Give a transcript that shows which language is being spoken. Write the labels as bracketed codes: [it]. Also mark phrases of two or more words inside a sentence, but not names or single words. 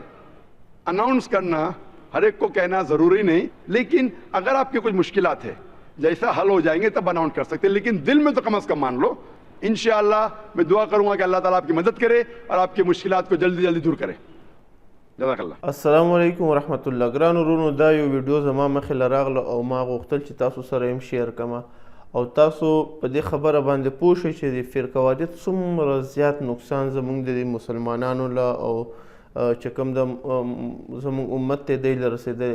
[ur] اناؤنس کرنا ہر ایک کو کہنا ضروری نہیں, لیکن اگر آپ کی کچھ مشکلات ہے جیسا حل ہو جائیں گے تب اناؤنس کر سکتے, لیکن دل میں تو کم از کم مان لو. انشاءاللہ میں دعا کروں گا کہ اللہ تعالیٰ آپ کی مدد کرے اور آپ کی مشکلات کو جلدی جلدی دور کرے. [ar] جزاک الله. السلام علیکم ورحمت الله. [ps] ګرانو ورونو, دا یو ویډیو زما مخې راغله او ما غوښتل چې تاسو سره هم شیر کړم او تاسو په دې خبره باندې پوه شئ چې د فرقواریت څومره زیات نقصان زموږ د مسلمانانو له او چې کوم د زموږ امت ته دی له رسېدلی.